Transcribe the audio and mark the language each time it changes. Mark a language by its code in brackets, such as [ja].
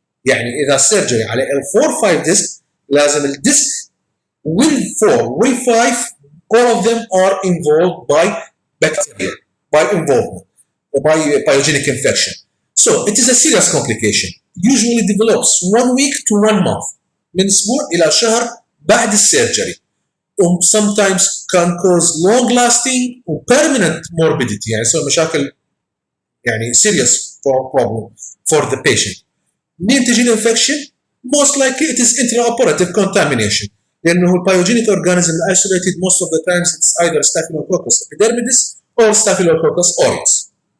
[ar] يعني إذا [en] surgery على L4-5 disc [ar] لازم الديسك وال4 وال5 [en] all of them are involved by bacteria, by involvement, by pyogenic infection. So it is a serious complication. Usually develops 1 week to 1 month. [ar] من أسبوع إلى شهر بعد السيرجري. [en] Sometimes can cause long-lasting or permanent morbidity. [ar] يعني يسوي مشاكل يعني [en] serious problem for the patient. [ar] منين تجي الانفكشن؟ [en] Most likely it is intraoperative contamination. [ar] لأنه البيوجينيك [en] organism isolated most of the times it's either Staphylococcus epidermidis or Staphylococcus aureus.